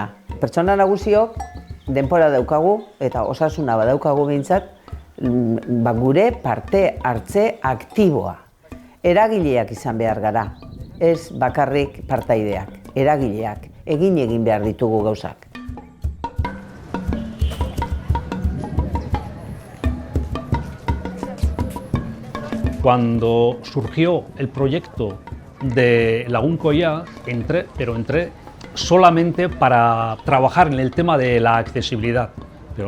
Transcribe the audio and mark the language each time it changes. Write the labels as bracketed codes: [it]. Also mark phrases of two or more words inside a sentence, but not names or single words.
[eu] Pertsona nagusiok denbora daukagu eta osasuna badaukagu behintzat gure parte hartze aktiboa. Eragileak izan behar gara, ez bakarrik partaideak, eragileak, egin behar ditugu gauzak. [es] Cuando surgió el proyecto de Lagunkoia, entré solamente para trabajar en el tema de la accesibilidad, pero al